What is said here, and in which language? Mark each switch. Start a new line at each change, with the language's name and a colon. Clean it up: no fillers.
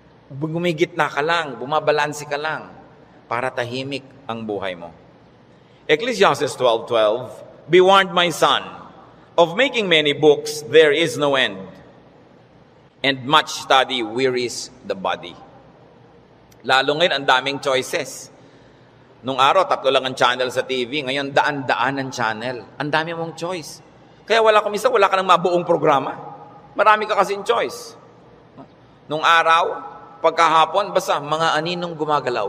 Filipino: Gumigit na ka lang, bumabalansi ka lang para tahimik ang buhay mo.
English: Ecclesiastes 12:12, "Be warned, my son, of making many books there is no end, and much study wearies the body."
Filipino: Lalo ngayon, ang daming choices. Nung araw, 3 lang ang channel sa TV. Ngayon, daan-daan ang channel. Ang dami mong choice. Kaya wala ka ng mabuong programa. Marami ka kasing choice. Nung araw, pagkahapon, basta mga aninong gumagalaw.